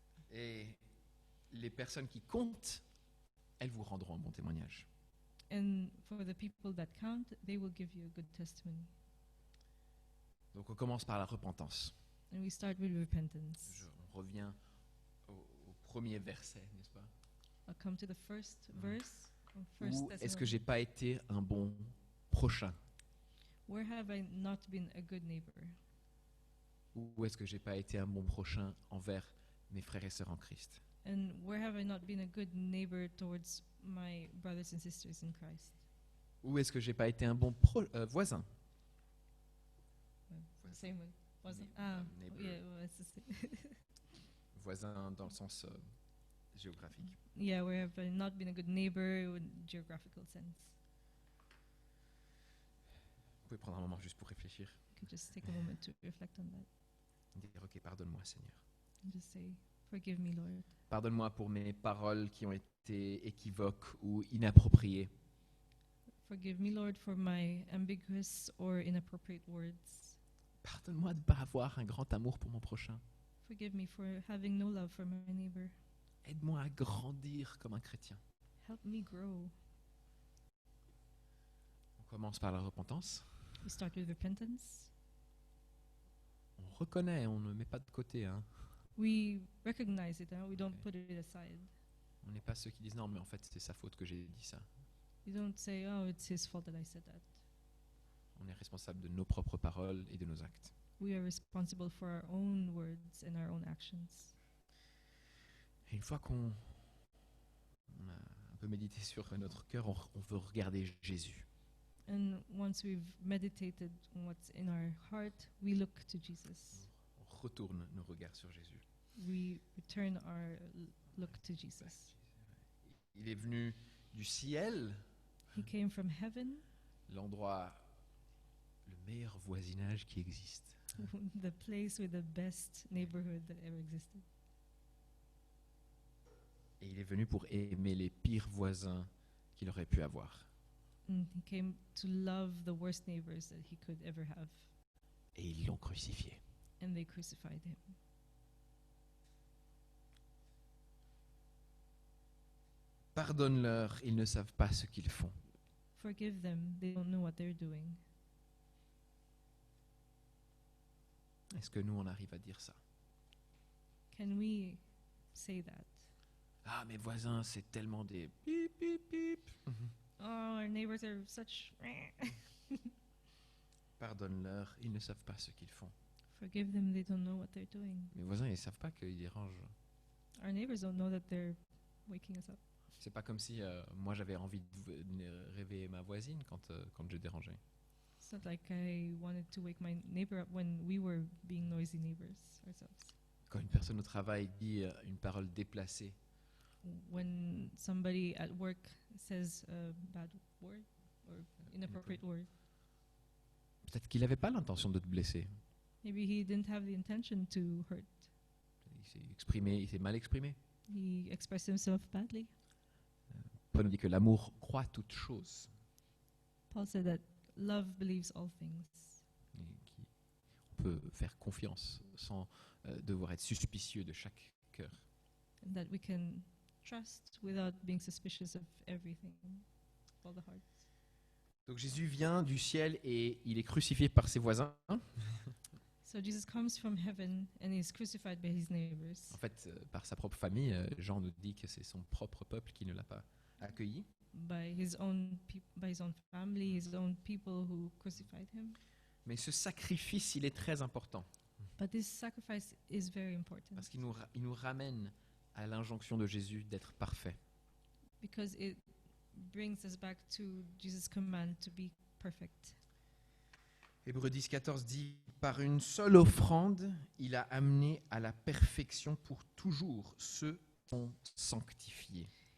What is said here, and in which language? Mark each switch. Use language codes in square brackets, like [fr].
[fr] Et les personnes qui comptent, elles vous rendront un bon témoignage. [en] And for the people that count, they will give you a good testimony. [fr] Donc on commence par la repentance. [en] And we start with repentance. [fr] On revient au premier verset, n'est-ce pas? [en] I'll come to the first verse. [fr] Ou est-ce que j'ai pas été un bon prochain? [en] Where have I not been a good neighbor? [fr] Ou est-ce que j'ai pas été un bon prochain envers mes frères et sœurs en Christ? [en] And where have I not been a good neighbor towards my brothers and sisters in Christ? [fr] Ou est-ce que j'ai pas été un bon voisin? [en] Same one. Was it? Neighbor. Yeah, well, it's the same. [fr] Voisin dans le sens géographique. [en] Yeah, where have I not been a good neighbor in geographical sense? [fr] Vous pouvez prendre un moment juste pour réfléchir. [en] You could just take a moment to reflect on that [fr] Dire, ok, pardonne-moi Seigneur. [en] and just say, forgive me, Lord. [fr] Pardonne-moi pour mes paroles qui ont été équivoques ou inappropriées. [en] Forgive me, Lord, for my ambiguous or inappropriate words. [fr] Pardonne-moi de ne pas avoir un grand amour pour mon prochain. [en] Forgive me for having no love for my neighbor. [fr] Aide-moi à grandir comme un chrétien. [en] Help me grow. [fr] On commence par la repentance. [en] We start with repentance. [fr] On reconnaît, on ne met pas de côté. Hein. [en] We recognize it, we don't Okay. put it aside. [fr] On n'est pas ceux qui disent non, mais en fait c'est sa faute que j'ai dit ça. [en] We don't say, oh, it's his fault that I said that. [fr] On est responsable de nos propres paroles et de nos actes. [en] We are responsible for our own words and our own actions. [fr] Et une fois qu'on a un peu médité sur notre cœur, on veut regarder Jésus. [en] And once we've meditated on what's in our heart, we look to Jesus. [fr] On retourne nos regards sur Jésus. [en] We return our look to Jesus. [fr] Il est venu du ciel, [en] He came from heaven, [fr] l'endroit, le meilleur voisinage qui existe. [en] the place with the best neighborhood that ever existed. [fr] Et il est venu pour aimer les pires voisins qu'il aurait pu avoir. [en] And he came to love the worst neighbors that he could ever have. [fr] Et ils l'ont crucifié. [en] And they crucified him. [fr] Pardonne-leur, ils ne savent pas ce qu'ils font. [en] Forgive them, they don't know what they're doing. [fr] Est-ce que nous, on arrive à dire ça? [en] Can we say that? [fr] Ah, mes voisins, c'est tellement des pip, pip, pip. [en] Oh, our neighbors are such. [fr] Pardonne-leur, ils ne savent pas ce qu'ils font. [en] Forgive them, they don't know what they're doing. [fr] Mes voisins, ils ne savent pas qu'ils dérangent. [en] Our neighbors don't know that they're waking us up. [fr] C'est pas comme si moi j'avais envie de venir réveiller ma voisine quand je dérangeais. [en] It's not like I wanted to wake my neighbor up when we were being noisy neighbors ourselves. [fr] Quand une personne au travail dit une parole déplacée, [en] When somebody at work says a bad word or inappropriate word, [fr] peut-être qu'il n'avait pas l'intention de te blesser. [en] maybe he didn't have the intention to hurt. [fr] Il s'est mal exprimé. [en] He expressed himself badly. [fr] Paul nous dit que l'amour croit toutes choses. [en] Paul said that love believes all things. [fr] On peut faire confiance sans devoir être suspicieux de chaque cœur. [en] And that we can trust without being suspicious of everything, all the hearts. [fr] Donc Jésus vient du ciel et il est crucifié par ses voisins. [en] So Jesus comes from heaven and he is crucified by his neighbors. [fr] En fait, par sa propre famille, Jean nous dit que c'est son propre peuple qui ne l'a pas accueilli. [en] By his own family, his own people who crucified him. [fr] Mais ce sacrifice, il est très important [en] But this sacrifice is very important [fr] parce qu'il nous ramène à l'injonction de Jésus d'être parfait. [en] because it brings us back to Jesus' command to be perfect. [fr] Hébreux 10, 14 dit « Par une seule offrande, il a amené à la perfection pour toujours ceux qui sont sanctifiés.